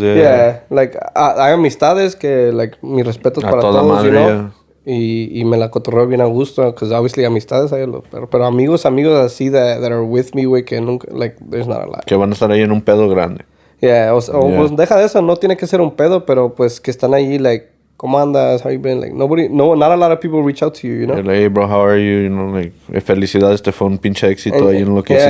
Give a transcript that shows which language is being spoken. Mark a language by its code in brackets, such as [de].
[es] Yeah, like, hay amistades que, like, mi respeto para todos, madre, you know? Yeah. Y me la cotorreo bien a gusto, [en] because obviously [es] amistades hay, pero amigos así [en] that are with me, [es] güey, que nunca, [en] like, there's not a lot. [es] Que van a estar ahí en un pedo grande. Yeah, pues deja de eso, no tiene que ser un pedo, pero pues que están ahí, like, ¿cómo andas? [en] How you been? Like, not a lot of people reach out to you, you know? Like, hey, bro, how are you? [es] You know, like, felicidades, te fue un pinche éxito ahí en lo que hiciste.